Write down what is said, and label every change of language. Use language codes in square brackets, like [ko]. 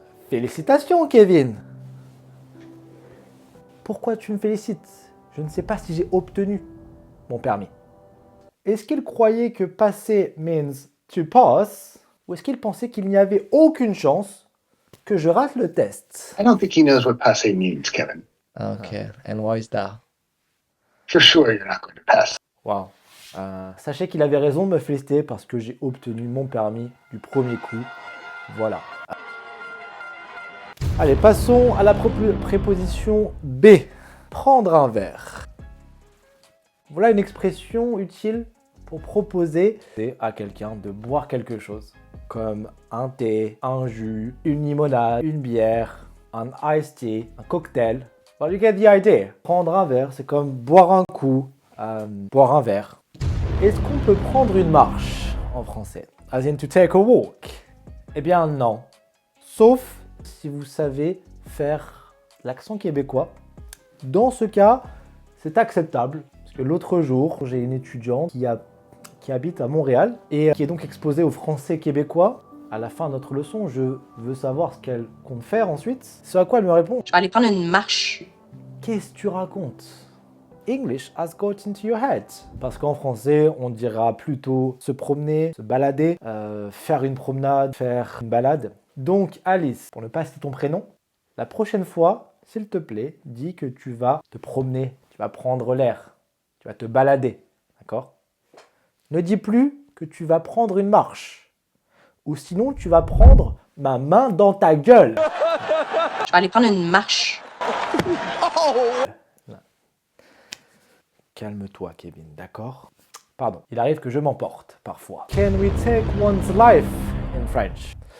[fr] Félicitations, Kevin! Pourquoi tu me félicites? Je ne sais pas si j'ai obtenu mon permis. Est-ce qu'il croyait que passer [en] means to pass? [fr] Ou est-ce qu'il pensait qu'il n'y avait aucune chance que je rate le test? [en] I don't think he knows what passé means, Kevin. Okay, and why is that? For sure, you're not going to pass. Waouh! [fr] Sachez qu'il avait raison de me féliciter parce que j'ai obtenu mon permis du premier coup. Voilà. Allez, passons à la préposition B. Prendre un verre. Voilà une expression utile pour proposer à quelqu'un de boire quelque chose. Comme un thé, un jus, une limonade, une bière, un iced tea, un cocktail. [en] Well, you get the idea. [fr] Prendre un verre, c'est comme boire un coup, boire un verre. Est-ce qu'on peut prendre une marche en français? [en] As in to take a walk? [fr] Eh bien non. Sauf si vous savez faire l'accent québécois. Dans ce cas, c'est acceptable. Parce que l'autre jour, j'ai une étudiante qui habite à Montréal et qui est donc exposée au français québécois. À la fin de notre leçon, je veux savoir ce qu'elle compte faire ensuite. Ce à quoi elle me répond: Je vais aller prendre une marche. Qu'est-ce que tu racontes? [en] English has got into your head. [fr] Parce qu'en français, on dira plutôt se promener, se balader, faire une promenade, faire une balade. Donc Alice, pour ne pas citer ton prénom, la prochaine fois, s'il te plaît, dis que tu vas te promener, tu vas prendre l'air, tu vas te balader, d'accord? Ne dis plus que tu vas prendre une marche, ou sinon tu vas prendre ma main dans ta gueule. Je vais aller prendre une marche. Calme-toi, Kevin, d'accord? Pardon, il arrive que je m'emporte parfois. [en] Can we take one's life in French?